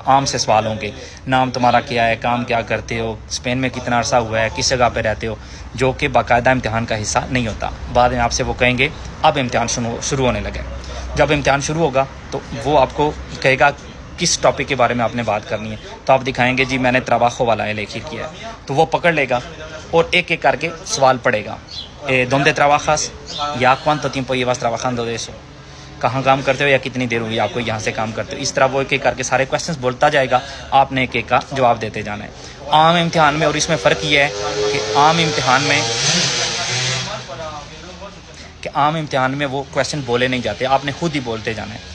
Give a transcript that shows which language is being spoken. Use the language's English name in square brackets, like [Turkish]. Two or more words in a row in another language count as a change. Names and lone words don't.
[Urdu] عام سے سوال ہوں گے، نام تمہارا کیا ہے، کام کیا کرتے ہو، اسپین میں کتنا عرصہ ہوا ہے، کس جگہ پہ رہتے ہو، جو کہ باقاعدہ امتحان کا حصہ نہیں ہوتا. بعد میں آپ سے وہ کہیں گے اب امتحان شروع ہونے لگے. جب امتحان شروع ہوگا تو وہ آپ کو کہے گا کس ٹاپک کے بارے میں آپ نے بات کرنی ہے. تو آپ دکھائیں گے جی میں نے trabajo والا لکھی کیا ہے. تو وہ پکڑ لے گا اور ایک ایک کر کے سوال پڑھے گا. [Spanish] ¿Dónde trabajas? ¿Ya cuánto tiempo llevas trabajando de eso? [Urdu] کہاں کام کرتے ہو یا کتنی دیر ہوئی آپ کو یہاں سے کام کرتے ہو. اس طرح وہ ایک ایک کر کے سارے کویشچنس بولتا جائے گا، آپ نے ایک ایک کا جواب دیتے جانا ہے. عام امتحان میں، اور اس میں فرق یہ ہے کہ عام امتحان میں وہ کویشچن بولے نہیں جاتے، آپ نے خود ہی بولتے جانا ہے.